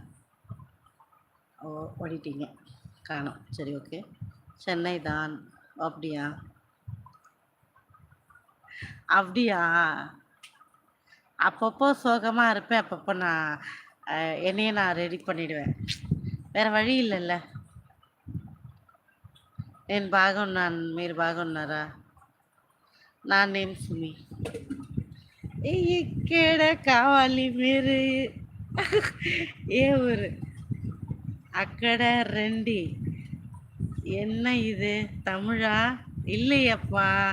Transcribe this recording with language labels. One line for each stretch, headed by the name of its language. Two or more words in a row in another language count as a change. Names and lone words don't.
Tamil: ஓ! ஓடிட்டீங்க. காணோம். சரி, ஓகே. சென்னை தான். அப்படியா? அப்படியா? அப்பப்போ சோகமா இருப்பேன். அப்பப்போ நான் என்னையே நான் ரெடி பண்ணிடுவேன். వేற వழి இல்லல்ல.
Telugu: నేను బాగున్నాను. మీరు బాగున్నారా? నా నేమ్ సుమి. ఇక్కడ కావాలి మీరు. ఏ ఊరు? అక్కడ రండి.
Tamil: என்ன இது தமிழா? இல்லையப்பா.